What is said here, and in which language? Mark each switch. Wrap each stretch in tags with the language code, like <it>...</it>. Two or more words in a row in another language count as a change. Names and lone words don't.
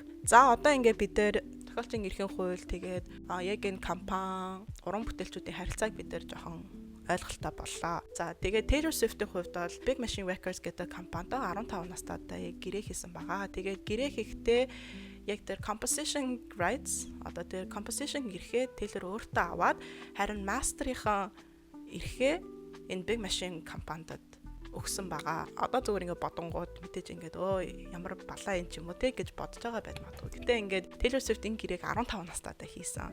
<mn>За одоо ингээд бид нэр тохиолдлын эрхийн хууль тэгээд яг энэ компани уран бүтээлчүүдийн харилцааг бид нэр жоохон ойлголттой боллоо. За тэгээд Taylor Swift-ийн хувьд бол Big Machine Records гэдэг компанид 15 настайдаа гэрээ хийсэн байгаа. Тэгээд гэрээ хийхдээ яг тэр</mn> <en>composition rights</en> <mn>одоо тэр composition эрхээ Taylor өөртөө аваад харин master-ийн эрхээ энэ Big Machine компанид өгсөн байгаа. Одоо зүгээр ингээд бодонгууд мэдээж ингээд ямар балаа юм ч юм уу те гэж бодож байгаа байж магадгүй. Гэтэ ингээд Taylor Swift энэ гэрээг 15 настайдаа хийсэн.</mn>